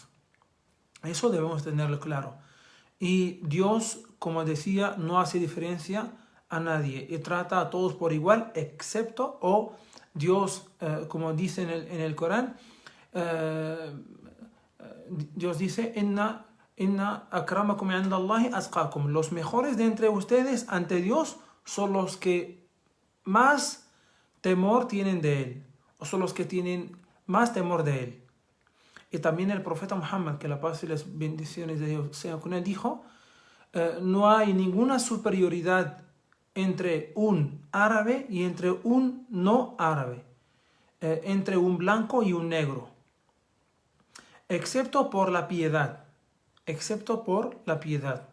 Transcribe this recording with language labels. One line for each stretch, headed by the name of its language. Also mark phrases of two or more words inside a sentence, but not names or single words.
Spanish: Eso debemos tenerlo claro. Y Dios, como decía, no hace diferencia a nadie y trata a todos por igual, excepto, Dios, como dice en el Corán, Dios dice,
Arabic: إن أكرمكم عند الله أتقاكم.
Spanish: Los mejores de entre ustedes ante Dios son los que más temor tienen de Él, o son los que tienen más temor de Él. Y también el profeta Muhammad, que la paz y las bendiciones de Dios sean con él, dijo, no hay ninguna superioridad entre un árabe y entre un no árabe, entre un blanco y un negro, excepto por la piedad, excepto por la piedad.